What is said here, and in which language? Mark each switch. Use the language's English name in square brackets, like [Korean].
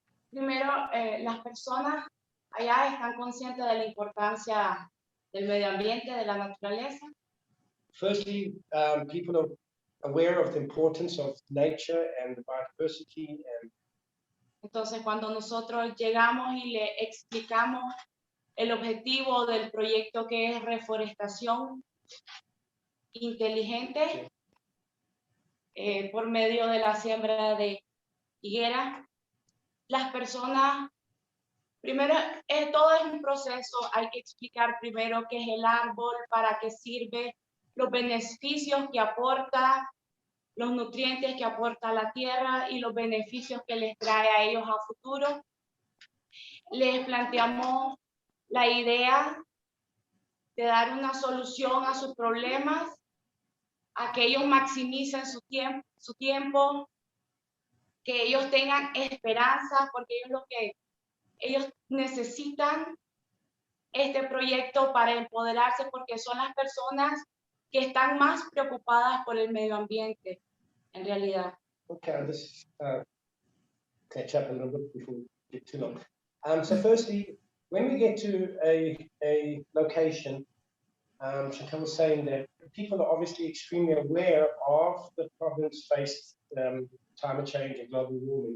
[Spanish] Primero, las personas allá están conscientes de la importancia del medio ambiente, de la naturaleza. [English] Firstly, people are aware of the importance of nature and the biodiversity. And [Spanish] Entonces, cuando nosotros llegamos y le explicamos el objetivo del proyecto, que es reforestación inteligente, por medio de la siembra de higuera, las personas, primero, todo es un proceso. Hay que explicar primero qué es el árbol, para qué sirve, los beneficios que aporta, los nutrientes que aporta la tierra y los beneficios que les trae a ellos a futuro. Les planteamos la idea de dar una solución a sus problemas, a que ellos maximicen su tiempo, que ellos tengan esperanza, porque ellos necesitan este proyecto para empoderarse, porque son las personas que están más preocupadas por el medio ambiente, en realidad. [English] okay, this catch up a little bit before we get too long. So firstly, when we get to a location, Chantal was saying that people are obviously extremely aware of the problems faced, climate change and global warming.